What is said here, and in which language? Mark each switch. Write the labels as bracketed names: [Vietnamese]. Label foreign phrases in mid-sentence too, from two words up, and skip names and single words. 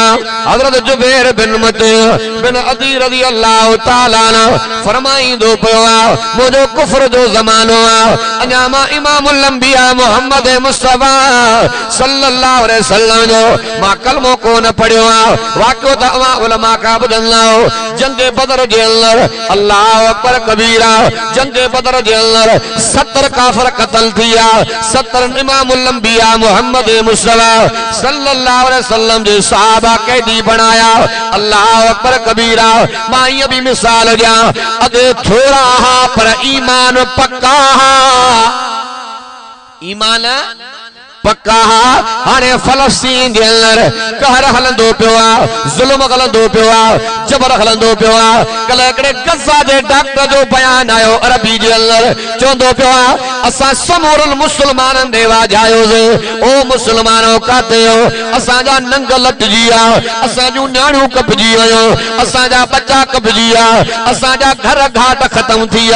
[Sindhi] हजरत जुबैर बिन मुतइम बिन अदी [Arabic] رضي الله تعالى عنه [Sindhi] फरमाईंदो पियो आहे मुंहिंजो कुफ्र जो ज़मानो आहे अञा मां [Arabic] إمام الأنبياء [Sindhi] मोहम्मद मुस्तफा [Arabic] صلى الله عليه وسلم [Sindhi] जो मां कलमो कोन पढ़ियो आहे। वाक़ियो त अवां उलमा खां ॿुधंदा आहियो जंग बदर जे अंदर [Arabic] الله أكبر كبيرا [Sindhi] जंग बदर जे अंदर 70 काफिर क़त्ल थिया 70 [Arabic] إمام الأنبياء [Sindhi] मोहम्मद मुस्तफा [Arabic] صلى الله عليه وسلم [Sindhi] जे सहाबा कैदी बनाया। [Arabic] الله أكبر كبيرا. [Saraiki] मां ये भी मिसाल दिया अगे थोड़ा हा पर ईमान पक्का हा ईमान पक्का हा। [Sindhi] हाणे फलस्तीन जे अंदर कहर हलंदो पियो आहे ज़ुल्म हलंदो पियो आहे जबर हलंदो पियो आहे। कल हिकिड़े गज़ा जे डॉक्टर जो बयान आयो अरबी जे अंदर चवंदो पियो आहे असां समूरल मुस्लमाननि ॾे वाजायोसीं ओ मुस्लमानो काथे हो असांजा नंग लटजी विया असां जूं न्याणियूं कपजी वियूं असांजा बच्चा कपजी विया असांजा घर घाट ख़त्म थी विया।